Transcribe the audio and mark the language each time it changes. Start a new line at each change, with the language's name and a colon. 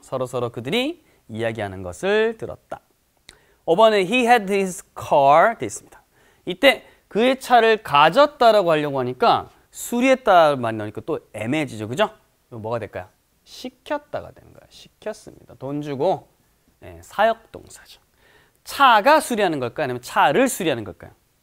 Korean: 서로 그들이 이야기하는 것을 들었다. 5번에
English: He had his car.
Korean: 되어 있습니다. 이때 그의 차를 가졌다라고 하려고 하니까 수리했다 말이 나오니까 또 애매해지죠. 그죠? 뭐가 될까요? 시켰다가 되는 거예요. 시켰습니다. 돈 주고 사역동사죠. 차가 수리하는 걸까요? 아니면 차를 수리하는 걸까요?